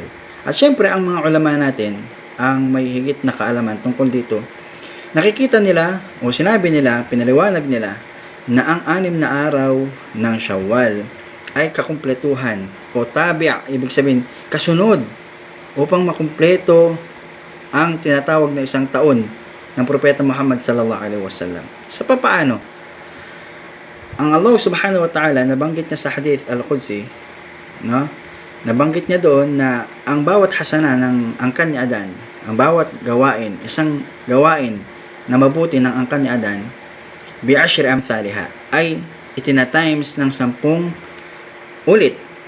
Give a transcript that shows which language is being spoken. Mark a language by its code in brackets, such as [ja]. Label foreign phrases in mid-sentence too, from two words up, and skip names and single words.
[tl] At syempre, ang mga ulama natin, ang may higit na kaalaman tungkol dito, nakikita nila, o sinabi nila, pinaliwanag nila, na ang 6 na araw ng Shawwal ay kakumpletuhan, o tabi', ibig sabihin, kasunod, upang makumpleto ang tinatawag na isang taon ng Propeta Muhammad [ar] صلى الله عليه وسلم. [tl] Sa papaano? Ang Allah [ar] سبحانه وتعالى, [tl] nabanggit niya sa [ar] حديث القدسي, [tl] no? Nabanggit niya doon na ang bawat hasana ng angkan ni Adan, ang bawat gawain, isang gawain na mabuti ng angkan ni Adan, [ar] بعشر أمثالها, [tl] ay itinatimes ng 10 ulit.